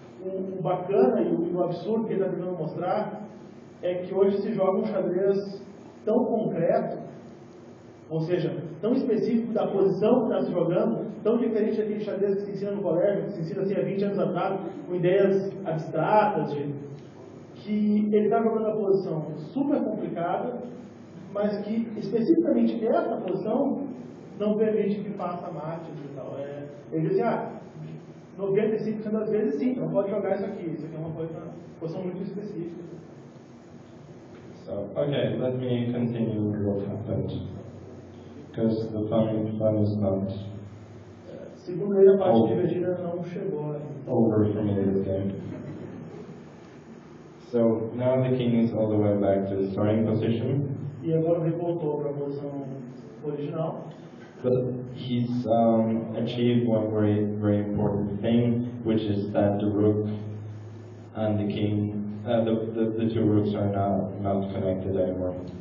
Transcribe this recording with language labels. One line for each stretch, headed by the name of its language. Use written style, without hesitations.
Portuguese: O bacana e o absurdo que ele está tentando mostrar é que hoje se joga um xadrez tão concreto, ou seja, tão específico da posição que está se jogando, tão diferente daquele xadrez que se ensina no colégio, que se ensina assim há 20 anos atrás, com ideias abstratas, que ele está jogando a posição super complicada, mas que especificamente essa posição não permite que faça mate e tal. Ele diz assim, 95% das vezes sim, não pode jogar isso aqui é uma posição muito específica.
English: So, okay, let me continue what happened. Because the fun is not
Portuguese: segundo ele, a parte divertida não chegou
English: over for me this game. So now the king is all the way back to the starting position.
Portuguese: E agora ele voltou para a posição original.
English: But he's achieved one very important thing, which is that the rook and the king, the two rooks are not connected anymore.